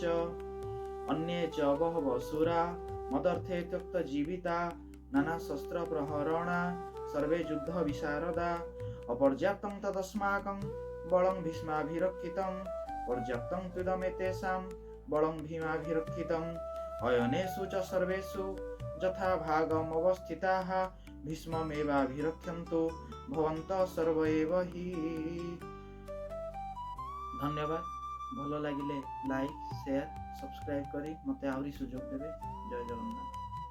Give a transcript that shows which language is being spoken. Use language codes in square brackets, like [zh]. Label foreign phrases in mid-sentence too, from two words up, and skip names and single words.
[sa] अन्ये च बहवः शूरा मदर्थे त्यक्तजीविता नानाशस्त्र प्रहरणा सर्वे युद्ध विशारदा अपर्याप्तं तदस्माकं बलं भीष्माभिरक्षितं पर्याप्तं त्विदमेतेषां बलं भीमाभिरक्षितम् अयनेषु च सर्वेषु यथा भागम् अवस्थिताः भीष्ममेवाभिरक्षन्तु भवन्तः सर्व एव हि। [or] धन्यवाद। ଭଲ ଲାଗିଲେ [en] like share subscribe [or] କରି ମତେ ଆଉରି ସୁଯୋଗ ଦେବେ। ଜୟ ଜଗନ୍ନାଥ।